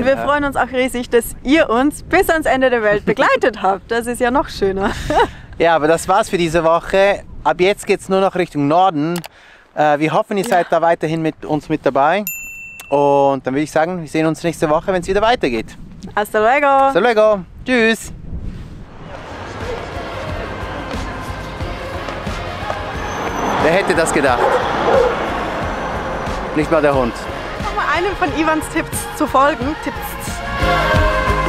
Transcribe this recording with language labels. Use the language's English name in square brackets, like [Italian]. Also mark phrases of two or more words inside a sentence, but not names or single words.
[German] Und wir freuen uns auch riesig, dass ihr uns bis ans Ende der Welt begleitet habt. Das ist ja noch schöner. Ja, aber das war's für diese Woche. Ab jetzt geht's nur noch Richtung Norden. Wir hoffen, ihr seid da weiterhin mit uns mit dabei. Und dann würde ich sagen, wir sehen uns nächste Woche, wenn es wieder weitergeht. [Spanish] Hasta luego. Hasta luego. [German] Tschüss. Wer hätte das gedacht? Nicht mal der Hund. Nochmal einem von Ivans Tipps zu folgen. Tipps.